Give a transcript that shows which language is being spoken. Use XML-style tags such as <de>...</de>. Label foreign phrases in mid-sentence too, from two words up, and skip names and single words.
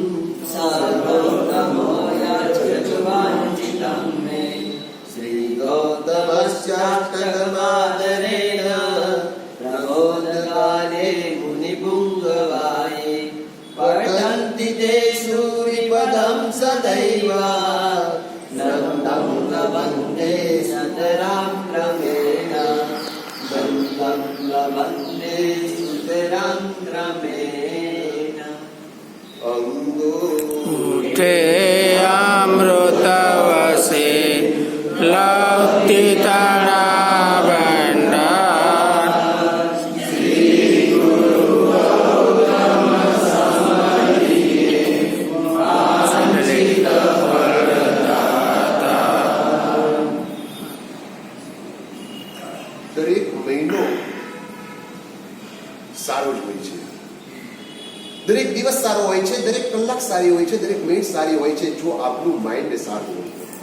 <sa>सर्वोत्तमोयच्युवाञ्छितं मे श्रीगौतमस्याष्टकमादरेण प्रबोधकाले मुनिपुङ्गवाये पठन्ति ते सूरिपदं सदैव नन्दं लभन्ते सतरां क्रमेण नन्दं लभन्ते सुतरां क्रमेण</sa> <gu>ઉઠે અમૃતવસે લક્તિ તારા ભંડાર દરેક મહિનો સારો જ હોય છે, દરેક દિવસ સારો હોય છે, દરેક કલાક સારી હોય છે, દરેક મિનિટ સારી હોય છે જો આપણું માઇન્ડ સારું હોય.</gu>